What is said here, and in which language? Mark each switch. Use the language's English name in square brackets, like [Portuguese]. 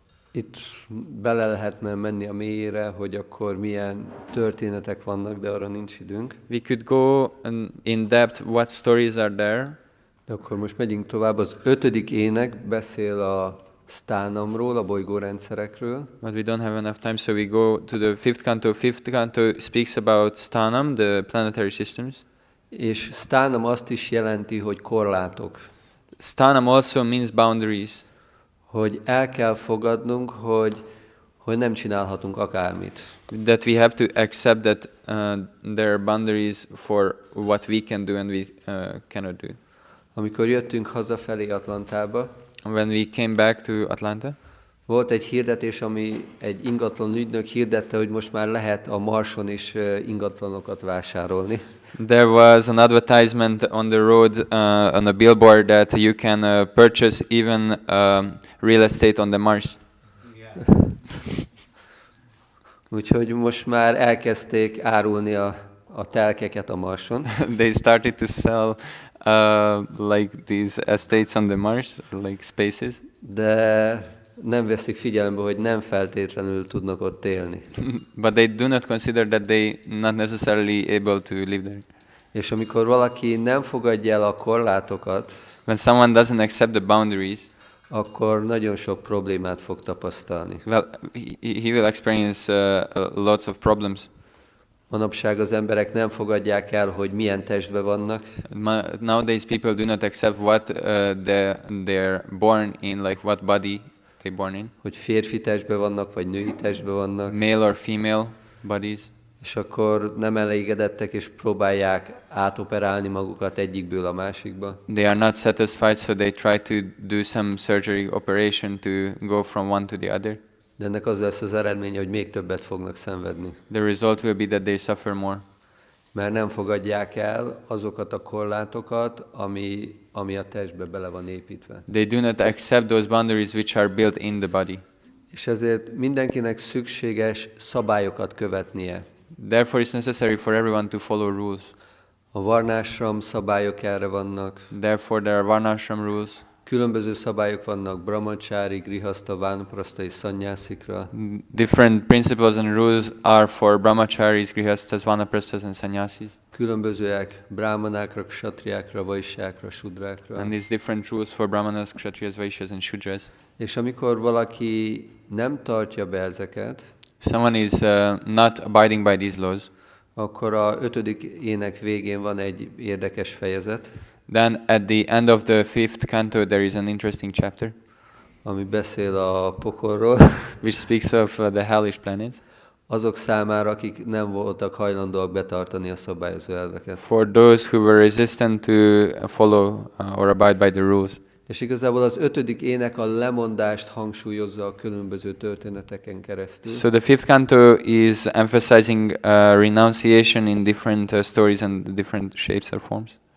[Hungarian] Itt bele lehetne menni a mélyére, hogy akkor milyen történetek vannak, de arra nincs időnk. [English] We could go in depth what stories are there. [Hungarian] De akkor most megyünk tovább. Az 5. ének beszél a sztánamról, a bolygórendszerekről. [English] But we don't have enough time, so we go to the fifth canto. Fifth canto speaks about Sthanam, the planetary systems. [Hungarian] És sztánam azt is jelenti, hogy korlátok. [English] Sthanam also means boundaries. [Hungarian] Hogy el kell fogadnunk, hogy nem csinálhatunk akármit. [English] That we have to accept that there are boundaries for what we can do and we cannot do. [Hungarian] Amikor jöttünk hazafelé Atlantába, [English] When we came back to Atlanta, [Hungarian] volt egy hirdetés, ami egy ingatlan ügynök hirdette, hogy most már lehet a Marson is ingatlanokat vásárolni. [English] there was an advertisement on the road, on a billboard, that you can purchase even real estate on the Mars. Yeah. [Hungarian] Úgyhogy most már elkezdték árulni a telkeket a Marson. [English] They started to sell like these estates on the Mars, like spaces. [Hungarian] De nem veszik figyelembe, hogy nem feltétlenül tudnak ott élni. [English] But they do not consider that they not necessarily able to live there. [Hungarian] És amikor valaki nem fogadja el a korlátokat, [English] When someone doesn't accept the boundaries, [Hungarian] akkor nagyon sok problémát fog tapasztalni. [English] well, he will experience lots of problems. [Hungarian] Manapság az emberek nem fogadják el, hogy milyen testben vannak, [English] Nowadays people do not accept what they're born in, like what body they're born in, [Hungarian] hogy férfi testben vannak, vagy női testben vannak, [English] male or female bodies. [Hungarian] és akkor nem elégedettek, és próbálják átoperálni magukat egyikből a másikba. [English] They are not satisfied, so they try to do some surgery operation to go from one to the other. [Hungarian] De ennek az lesz az eredménye, hogy még többet fognak szenvedni. [English] The result will be that they suffer more, [Hungarian] Mert nem fogadják el azokat a korlátokat, ami a testbe bele van építve. [English] they do not accept those boundaries which are built in the body. [Hungarian] És ezért mindenkinek szükséges szabályokat követnie. [English] Therefore, it's necessary for everyone to follow rules. [Hungarian] A varnásram szabályok erre vannak. [English] Therefore, there are varnashram rules. [Hungarian] Különböző szabályok vannak brahmacsári, grihaszta, vánpraszta és szanyászikra. [English] Different principles and rules are for brahmacharis, grihastas, vanaprasthas, and sannyasis. [Hungarian] Különbözőek brahmanákra, kshatriákra, vaishyákra, sudrákra. [English] And these different rules for brahmanas, kshatriyas, vaishyas, and shudras. [Hungarian] És amikor valaki nem tartja be ezeket, [English] Someone is not abiding by these laws, [Hungarian] akkor a 5. ének végén van egy érdekes fejezet, [English] then at the end of the fifth canto there is an interesting chapter [Hungarian] ami beszél a pokolról, [English] which speaks of the hellish planets. [Hungarian] azok számára, akik nem voltak hajlandóak betartani a szabályozó elveket. [English] For those who were resistant to follow or abide by the rules. [Hungarian] És igazából az 5. ének a lemondást hangsúlyozza a különböző történeteken keresztül. [English] So the fifth canto is emphasizing renunciation in different stories and different shapes or forms.